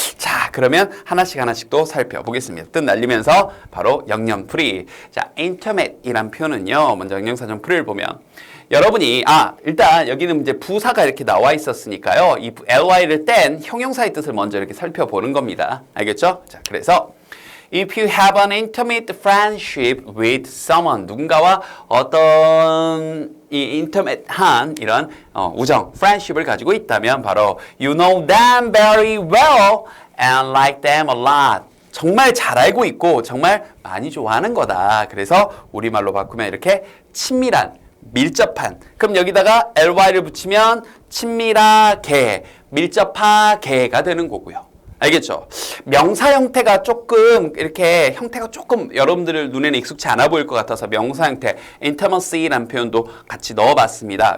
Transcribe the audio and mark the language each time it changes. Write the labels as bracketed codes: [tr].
[ko] 자, 그러면 하나씩 또 살펴보겠습니다. 뜻 날리면서 바로 영영풀이. 자, intimate이란 표현은요. 먼저 영영사전 풀이를 보면 여러분이 일단 여기는 이제 부사가 이렇게 나와 있었으니까요. 이 ly를 뗀 형용사의 뜻을 먼저 이렇게 살펴보는 겁니다. 알겠죠? [en] 자, 그래서 If you have an intimate friendship with someone, [ko] 누군가와 어떤 이 intimate한 이런 우정, friendship을 가지고 있다면 바로 [en] you know them very well and like them a lot. [ko] 정말 잘 알고 있고 정말 많이 좋아하는 거다. 그래서 우리말로 바꾸면 이렇게 친밀한, 밀접한. 그럼 여기다가 ly를 붙이면 친밀하게, 밀접하게가 되는 거고요. 알겠죠? 명사 형태가 조금 이렇게 형태가 조금 여러분들 눈에는 익숙치 않아 보일 것 같아서 명사 형태 intimacy라는 표현도 같이 넣어봤습니다.